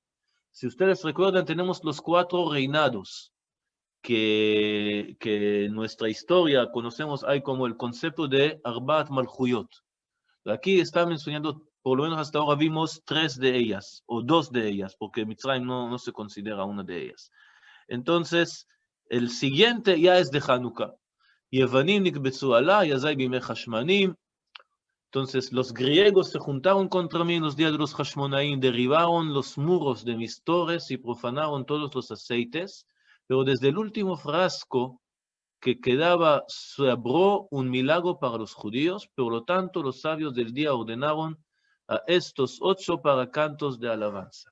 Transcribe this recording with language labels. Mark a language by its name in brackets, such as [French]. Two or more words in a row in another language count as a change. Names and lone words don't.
[Spanish] Si ustedes recuerdan, tenemos los 4 reinados que en nuestra historia conocemos, hay como el concepto de [Hebrew] ארבעת מלכויות. [Spanish] Aquí está mencionando, por lo menos hasta ahora vimos 3 de ellas, o 2 de ellas, porque Mitzrayim no se considera una de ellas. Entonces, el siguiente ya es de Hanukkah. [Hebrew] יוונים נקבצו עלי אזי בימי חשמנים. [Spanish] Entonces, los griegos se juntaron contra mí en los días de los Hashmonaim, derribaron los muros de mis torres y profanaron todos los aceites, pero desde el último frasco que quedaba se abrió un milagro para los judíos, por lo tanto los sabios del día ordenaron a estos 8 para cantos de alabanza.